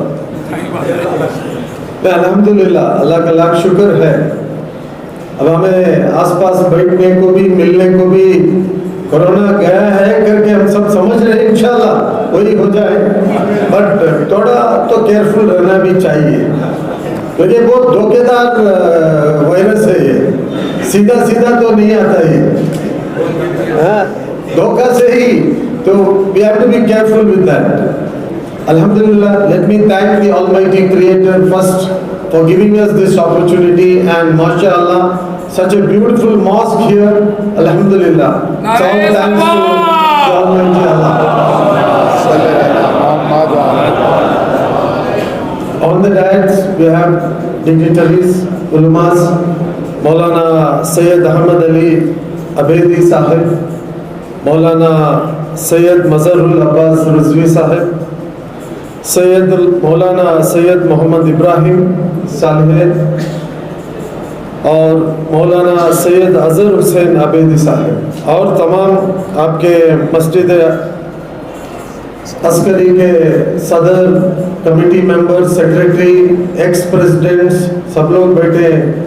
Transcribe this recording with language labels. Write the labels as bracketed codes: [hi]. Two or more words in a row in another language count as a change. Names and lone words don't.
[hi] अल्हम्दुलिल्लाह, अल्लाह का लाख शुक्र है, अब हमें आसपास बैठने को भी मिलने को भी कोरोना गया है करके हम सब समझ रहे हैं, इंशाल्लाह वही हो जाए। बट थोड़ा तो केयरफुल रहना भी चाहिए क्योंकि बहुत धोखेदार वायरस है ये, सीधा सीधा तो नहीं आता ये, धोखा से ही, तो [en] we have to be careful with that. [hi] Alhamdulillah, let me thank the Almighty Creator first for giving us this opportunity, and mashallah, such a beautiful mosque here. Alhamdulillah. So thanks to the Almighty Allah. On the dais we have dignitaries, ulamas, Maulana Sayyid Ahmad Ali Abedi Sahib, Maulana Sayyid Mazharul Abbas Rizvi Sahib, सैयद मौलाना सैयद मोहम्मद इब्राहिम सालेह और मौलाना सैयद अजहर हुसैन आबेदी साहब और तमाम आपके मस्जिद अस्करी के सदर, [en] committee member, [hi] सेक्रेटरी, [en] ex presidents, [hi] सब लोग बैठे हैं।